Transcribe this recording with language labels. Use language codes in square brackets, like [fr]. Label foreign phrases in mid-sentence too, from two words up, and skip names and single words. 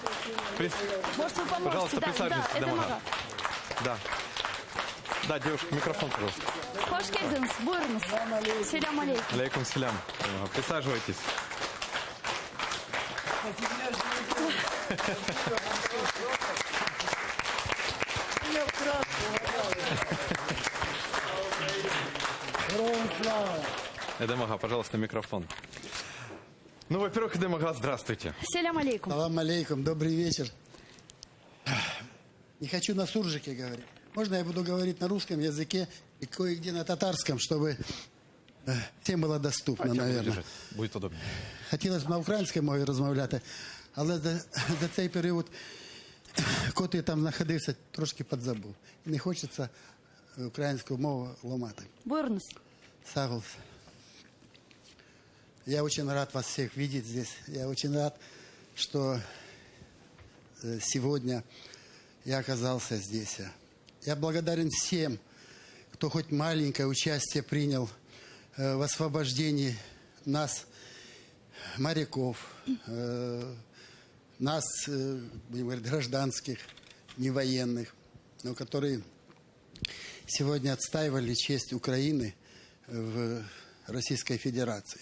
[ru] Может, вы поможете? Пожалуйста, присаживайтесь, Эдем Эдем ага. ага. Да. Да, девушка, микрофон, пожалуйста. [crh] Хош келдіңіз, buyurunuz. [ru] Селям алейкум. [crh] Алейкум селям. [ru] Присаживайтесь. Эдем ага, пожалуйста, микрофон. Ну, во-первых, Эдем ага, здравствуйте. Селям алейкум. [crh] Салам алейкум, [ru] добрый вечер. Не хочу на суржике говорить. Можно я буду говорить на русском языке и кое-где на татарском, чтобы всем было доступно, наверное. Будет удобнее. [uk] Хотілося б на українській мові розмовляти, але за цей період, коли я там знаходився, трошки підзабув. І не хочеться українську мову ламати. [crh] Buyurunuz. Саглс. [ru] Я очень рад вас всех видеть здесь. Я очень рад, что сегодня я оказался здесь. Я благодарен всем, кто хоть маленькое участие принял в освобождении нас, моряков, нас, будем говорить, гражданских, не военных, но которые сегодня отстаивали честь Украины в Российской Федерации.